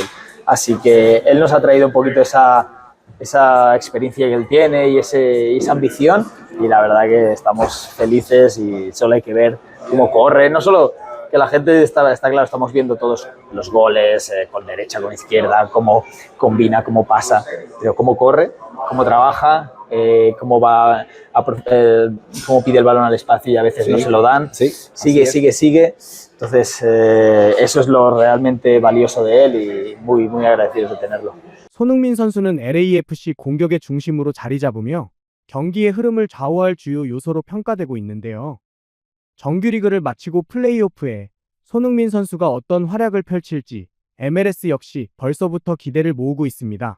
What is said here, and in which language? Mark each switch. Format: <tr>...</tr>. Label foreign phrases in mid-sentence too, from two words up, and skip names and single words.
<es>Así que él nos ha traído un poquito esa experiencia que él tiene y esa ambición, y la verdad que estamos felices y solo hay que ver cómo corre, no solo que la gente está claro, estamos viendo todos los goles con derecha, con izquierda, cómo combina, cómo pasa, pero cómo corre, cómo trabaja cómo cómo pide el balón al espacio y a veces no se lo dan. Sigue. Entonces, eso es lo realmente valioso de él y muy, muy agradecidos de tenerlo.</es> <ko>손흥민 선수는 LAFC 공격의 중심으로 자리 잡으며 경기의 흐름을 좌우할 주요 요소로 평가되고 있는데요. 정규리그를 마치고 플레이오프에 손흥민 선수가 어떤 활약을 펼칠지 MLS 역시 벌써부터 기대를 모으고 있습니다.</ko>